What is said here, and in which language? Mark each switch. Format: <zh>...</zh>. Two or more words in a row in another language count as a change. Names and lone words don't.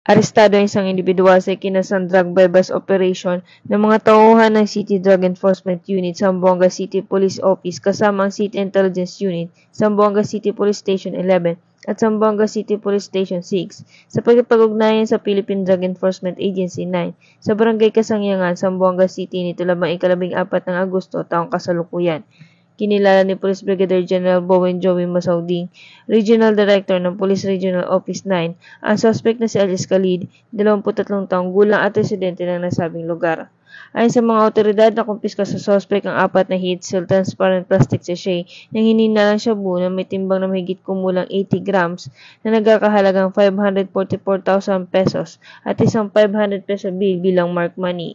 <tl>Arestado ang isang individual sa ikinasang</tl> <en>drug bypass operation</en> <tl>ng mga tauhan ng City Drug Enforcement Unit sa Zamboanga City Police Office kasama ang City Intelligence Unit, Zamboanga City Police Station 11 at Zamboanga City Police Station 6 sa pagkipag-ugnayan sa Philippine Drug Enforcement Agency 9 sa Barangay Kasangyangan, Zamboanga City nito lamang ika-14 ng Agosto taong kasalukuyan. Kinilala ni Police Brigadier General Bowen Joey Masauding, Regional Director ng Police Regional Office 9, ang suspect na si Alice Khalid, 23 taong gulang at residente ng nasabing lugar. Ayon sa mga otoridad, nakumpiska sa suspect ang 4 na</tl> <en>heat-sealed transparent plastic sachet</en> <tl>ng hininalang shabu na may timbang na mahigit kumulang 80 grams na nagkakahalagang 544,000 pesos at isang</tl> <en>500 peso bill</en> <tl>bilang</tl> <en>mark money.</en>